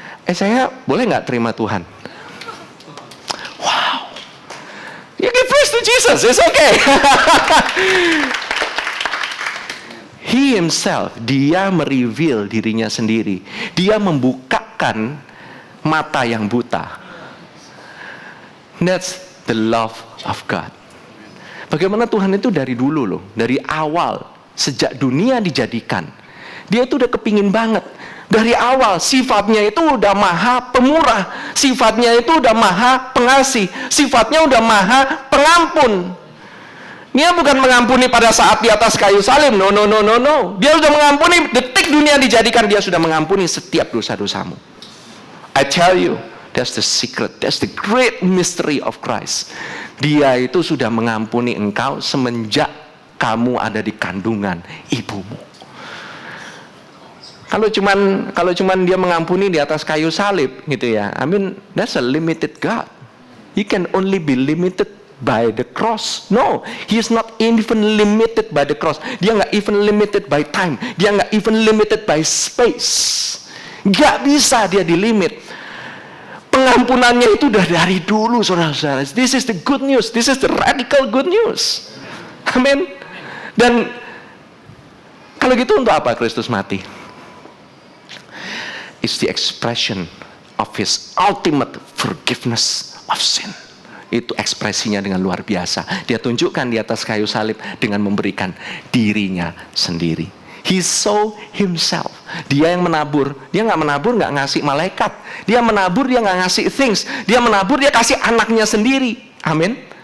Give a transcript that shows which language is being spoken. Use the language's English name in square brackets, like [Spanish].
[Indonesian] Saya boleh nggak terima Tuhan? Wow. [English] You give praise to Jesus, it's okay. He himself, [Indonesian] dia mereveal dirinya sendiri. Dia membukakan mata yang buta. [English] That's the love of God. [Indonesian] Bagaimana Tuhan itu dari dulu loh, dari awal, sejak dunia dijadikan, dia itu udah kepingin banget. Dari awal sifatnya itu udah maha pemurah, sifatnya itu udah maha pengasih, sifatnya udah maha pengampun. Dia bukan mengampuni pada saat di atas kayu salib, no. Dia sudah mengampuni, detik dunia dijadikan, dia sudah mengampuni setiap dosa-dosamu. [English] I tell you, that's the secret, that's the great mystery of Christ. [Indonesian] Dia itu sudah mengampuni engkau semenjak kamu ada di kandungan ibumu. Kalau cuman dia mengampuni di atas kayu salib gitu ya, [English] I mean that's a limited God. He can only be limited by the cross. No, he is not even limited by the cross. [Indonesian] Dia nggak [English] even limited by time. Dia nggak even limited by space. [Indonesian] Nggak bisa dia dilimit. Pengampunannya itu udah dari dulu, saudara-saudara. [English] This is the good news. This is the radical good news. [Indonesian] Amin. Dan kalau gitu untuk apa Kristus mati? [English] It's the expression of his ultimate forgiveness of sin. [Indonesian] Itu ekspresinya dengan luar biasa. Dia tunjukkan di atas kayu salib dengan memberikan dirinya sendiri. [English] He saw himself. [Indonesian] Dia yang menabur. Dia nggak menabur, nggak ngasih malaikat. Dia menabur, dia nggak ngasih things. Dia menabur, dia kasih anaknya sendiri. Amin.